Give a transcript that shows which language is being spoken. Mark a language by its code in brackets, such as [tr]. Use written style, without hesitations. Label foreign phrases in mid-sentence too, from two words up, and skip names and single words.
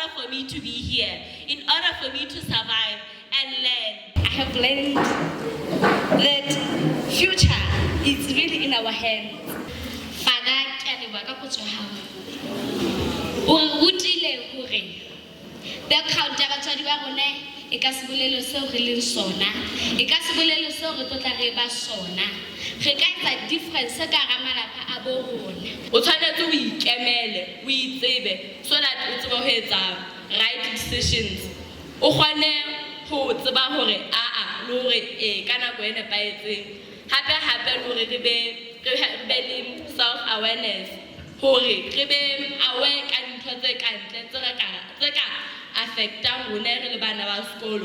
[en] me to be here, in order for me to survive and learn. I have learned that future is really in our hands. [st] Background ya batswadi ba rona e ka se bolelo seo re leng sona, e ka se bolelo seo re tlotla re ba sona. Re ka etsa difference ka hara malapa a bo rona. O tshwanetse o ikemele, o itsebe, [en] so that [st] o tsebe ho etsa [en] right decisions. [st] O kgone ho tseba hore le hore ka nako e nepahetseng. Hape le hore re be le [en] self awareness, [st] hore re be aware ka dintho tse kantle tse ka affectang rona re le bana ba sekolo.